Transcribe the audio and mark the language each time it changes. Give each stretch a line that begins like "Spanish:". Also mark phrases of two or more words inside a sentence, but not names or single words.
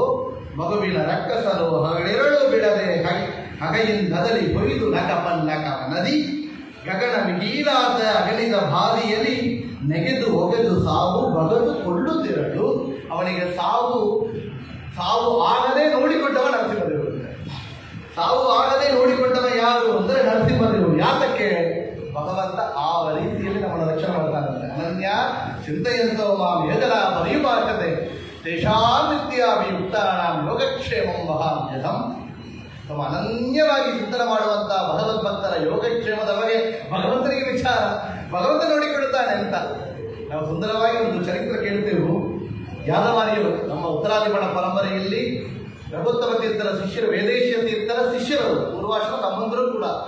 Kannada: ಮಗುವಿನ ರಕ್ಕಸರು ಹಗಲಿರಳು ಬಿಡದೆ ಹಗೆಯಿಂದಲಿ ಹೊಯ್ದು ನಗಪನ್ನಕ ನದಿ ಗಗನ ಮಿಗಿಲಾದ ಅಗಲಿದ ಬಾದಿಯಲ್ಲಿ ನೆಗೆದು ಒಗೆದು ಸಾವು ಬಗದು ಕೊಳ್ಳುತ್ತಿರಲು. ಅವನಿಗೆ ಸಾವು ಆಗದೆ ನೋಡಿಕೊಂಡವ ನರಸಿಂಹದೇವರು. ಸಾವು ಆಗದೆ ನೋಡಿಕೊಂಡವ ಯಾರು ಅಂದರೆ ನರಸಿಂಹದೇವರು. ಯಾತಕ್ಕೆ? ಭಗವಂತ ಆ ರೀತಿಯಲ್ಲಿ ನಮ್ಮನ್ನು ರಕ್ಷಣೆ ಮಾಡ್ತಾನಂತೆ.
Sanskrit: ಅನನ್ಯ ಚಿಂತೆಯಂತೋ ಮಾಂ ಯೋಜನ ಪರಿಪಾಕತೆ ತೇಷಾಂ ನಿತ್ಯಾಭಿಯುಕ್ತಾನಾಂ ಯೋಗಕ್ಷೇಮಂ ಮಹಾಮ್ಯಹಂ.
Kannada: ತಮ್ಮ ಅನನ್ಯವಾಗಿ ಚಿಂತನೆ ಮಾಡುವಂತಹ ಭಗವದ್ಭಕ್ತರ ಯೋಗಕ್ಷೇಮದ ಬಗ್ಗೆ ಭಗವಂತನಿಗೆ ವಿಚಾರ, ಭಗವಂತ ನೋಡಿಕೊಳ್ಳುತ್ತಾನೆ ಅಂತ. ನಾವು ಸುಂದರವಾಗಿ ಒಂದು ಚರಿತ್ರೆ ಕೇಳ್ತೇವೆ. ಯಾದವಾರಿಯರು ನಮ್ಮ ಉತ್ತರಾದಿಪಣ ಪರಂಪರೆಯಲ್ಲಿ ರಘುತ್ತಮ ತೀರ್ಥರ ಶಿಷ್ಯರು, ವೇದೇಶಿಯ ತೀರ್ಥರ ಶಿಷ್ಯರು, ಪೂರ್ವಾಶ್ರಮ ತಮ್ಮಂದರು ಕೂಡ.